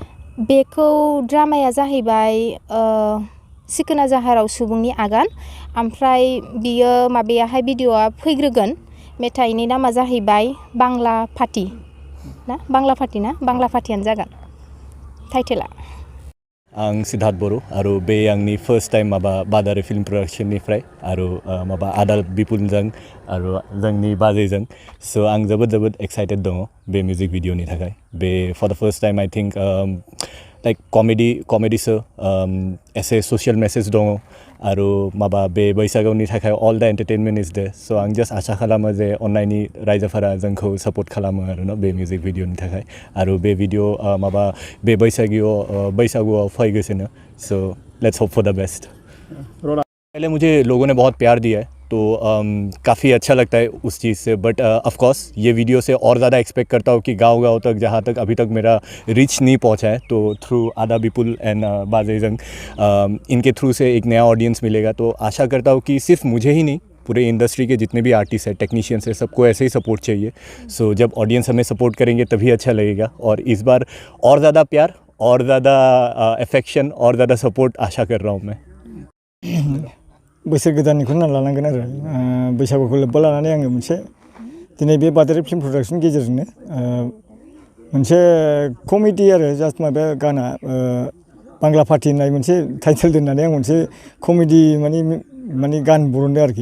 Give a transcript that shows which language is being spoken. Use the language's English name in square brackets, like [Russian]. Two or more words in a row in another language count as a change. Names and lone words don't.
[Bodo] बेखौ ड्रामाया जाहैबाय सिखोना जाहाराव सुबुंनि आगान ओमफ्राय बियो माबायाहाय भिडिअआ फैग्रोगोन मेथाइनि नामा जाहैबाय बांला फाथि ना बांला फाथियानो जागोन टाइटेला आं सिद्धार्थ बर' आरो बे आंनि [English] first time [Bodo] माबा बादारि फिल्म प्रडाक्शननिफ्राय आरो माबा आदा बिपुलजों आरो जोंनि बाजैजों स' आं जोबोद एक्साइटेड दङ बे मिउजिक भिडिअनि थाखाय बे [English] for the first time I think [Bodo] लाइक कमेडीसो एसे [English] social message [Bodo] दङ आरो माबा बे बैसागुनि थाखाय [English] all the entertainment is there [Bodo] स' आं जास्ट आसा खालामो जे अन्नायनि रायजोफोरा जोंखौ सापर्ट खालामो आरो बे मिउजिक भिडिअनि थाखाय आरो बे भिडिअ माबा बे बैसागुआव फैगासिनो स' [English] let's hope for the best [Hindi] पहले मुझे लोगों ने बहुत प्यार दिया है तो काफ़ी अच्छा लगता है उस चीज़ से [English] but of course [Hindi] ये वीडियो से और ज़्यादा एक्सपेक्ट करता हूँ कि गांव तक जहाँ तक अभी तक मेरा रीच नहीं पहुँचा है तो थ्रू आदा बिपुल एंड बाजेजंग इनके थ्रू से एक नया ऑडियंस मिलेगा तो आशा करता हूँ कि सिर्फ मुझे ही नहीं पूरे इंडस्ट्री के जितने भी आर्टिस्ट हैं, टेक्नीशियंस हैं, सबको ऐसे ही सपोर्ट चाहिए। सो जब ऑडियंस हमें सपोर्ट करेंगे तभी अच्छा लगेगा। और इस बार और ज़्यादा प्यार, और ज़्यादा एफेक्शन, और ज़्यादा सपोर्ट आशा कर रहा हूँ मैं। [Bodo] बोसोर गोदाननिखौनो लानांगोन आरो बैसागुखौ लोब्बा लानानै आङो मोनसे दिनै बे बादारि फिल्म प्रडाक्सन गेजेरजोंनो मोनसे कमेडि आरो जास्ट माबा गाना बांला पार्टी होननाय मोनसे टाइटेल दोननानै आं मोनसे कमेडि माने गान बरनदों आरोखि।